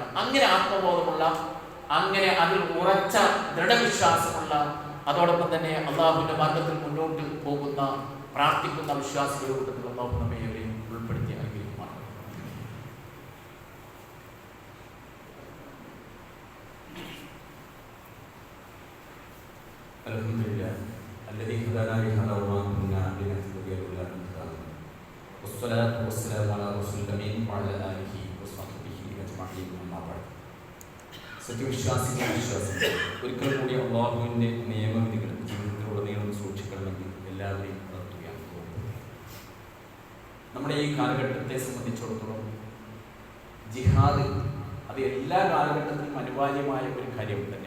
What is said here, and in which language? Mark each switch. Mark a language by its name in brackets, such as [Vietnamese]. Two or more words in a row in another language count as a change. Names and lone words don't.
[Malayalam] അങ്ങനെ ആത്മബോധമുള്ള, അങ്ങനെ അതിൽ ഉറച്ച ദൃഢവിശ്വാസമുള്ള, അതോടൊപ്പം തന്നെ അള്ളാഹുവിന്റെ മാർഗത്തിൽ മുന്നോട്ട് പോകുന്ന പ്രാർത്ഥിക്കുന്ന വിശ്വാസികളുടെ കൂട്ടത്തിൽ അള്ളാഹു നമ്മെ ഉൾപ്പെടുത്തി അനുഗ്രഹിക്കുമാണ്. [Arabic] അൽഹംദുലില്ലാഹ് الذي هدانا لهذا وما كنا لنهتدي لولا أن هدانا والصلاة والسلام على رسول الأمين وعلى آله وصحبه أجمعين أما بعد. [Malayalam] സത്യവിശ്വാസികൾ ഒരിക്കൽ കൂടി അള്ളാഹുവിൻ്റെ നിയമവിധികൾ ജീവിതത്തിലുടനീളം സൂക്ഷിക്കണമെങ്കിൽ എല്ലാവരെയും ഉണർത്തുകയാണ്. നമ്മുടെ ഈ കാലഘട്ടത്തെ സംബന്ധിച്ചിടത്തോളം ജിഹാദ് അത് എല്ലാ കാലഘട്ടത്തിലും അനിവാര്യമായ ഒരു കാര്യം തന്നെയാണ്.